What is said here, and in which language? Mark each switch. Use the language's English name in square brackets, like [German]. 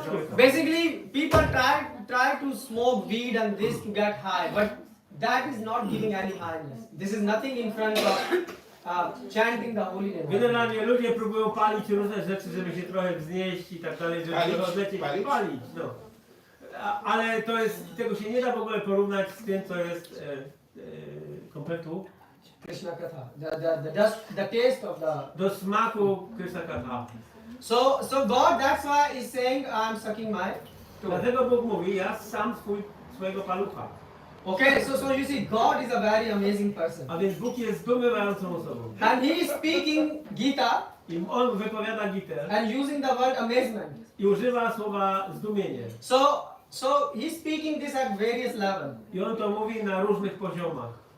[English] Basically, people try to smoke weed and this to get high, but that is not giving any highness. This is nothing in front of chanting the holy name. [Polish] Generalnie ludzie próbują palić różne rzeczy, żeby się trochę wznieść i tak dalej, żeby Palić? odlecieć. Palić? Palić, no. Ale to jest, tego się nie da w ogóle porównać z tym, co jest kompletu [English] Krishna Katha, the taste of the. [Polish] do smaku Krishna Katha. [English] So God, that's why is saying I'm sucking my toe. [Polish] Dlatego Bóg mówi, ja sam swojego palucha. [English] Okay, so you see, God is a very amazing person, [Polish] A więc Bóg jest zdumiewającą osobą. [English] and He is speaking Gita [Polish] I On wypowiada Gitę [English] and using the word amazement. [Polish] i używa słowa zdumienie. [English] So He's speaking this at various levels. [Polish] I On to mówi na różnych poziomach.